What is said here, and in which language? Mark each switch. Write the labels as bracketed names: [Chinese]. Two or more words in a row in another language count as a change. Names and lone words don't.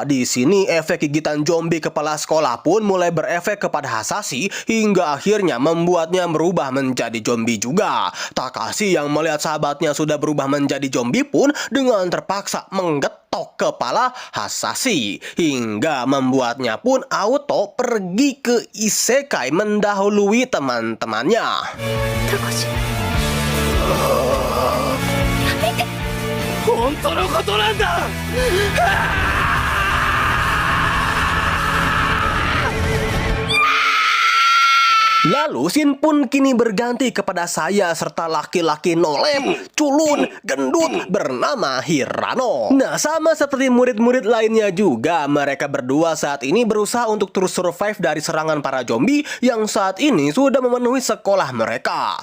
[Indonesian] Di sini efek gigitan zombie kepala sekolah pun mulai berefek kepada Hasashi hingga akhirnya membuatnya berubah menjadi zombie juga. Takashi yang melihat sahabatnya sudah berubah menjadi zombie pun dengan terpaksa menggetok kepala Hasashi hingga membuatnya pun auto pergi ke isekai mendahului teman-temannya. Takashi. [Japanese] 本当のことなんだ。 [Indonesian] Lalu scene pun kini berganti kepada saya serta laki-laki nolem, culun, gendut bernama Hirano. Nah, sama seperti murid-murid lainnya juga, mereka berdua saat ini berusaha untuk terus survive dari serangan para zombie yang saat ini sudah memenuhi sekolah mereka.